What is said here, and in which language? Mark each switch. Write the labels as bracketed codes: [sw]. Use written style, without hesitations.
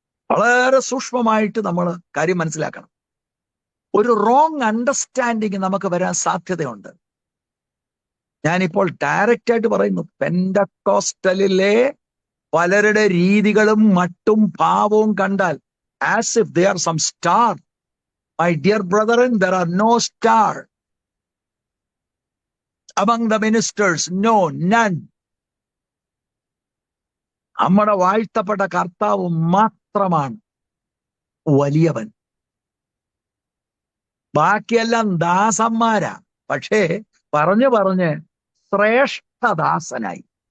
[ml] വളരെ സൂക്ഷ്മമായിട്ട് നമ്മൾ കാര്യം മനസ്സിലാക്കണം. ഒരു റോങ് അണ്ടർസ്റ്റാൻഡിങ് നമുക്ക് വരാൻ സാധ്യതയുണ്ട്. ഞാനിപ്പോൾ ഡയറക്റ്റ് ആയിട്ട് പറയുന്നു, പെന്റക്കോസ്റ്റലിലെ പലരുടെ രീതികളും മട്ടും ഭാവവും കണ്ടാൽ [en] as if they are some star. My dear brethren, there are no star among the ministers. No, none. [ml] നമ്മുടെ വാഴ്ത്തപ്പെട്ട കർത്താവ് മാത്രമാണ് വലിയവൻ. ബാക്കിയെല്ലാം ദാസന്മാരാ. പക്ഷേ പറഞ്ഞ് ശ്രേഷ്ഠദാസനായി.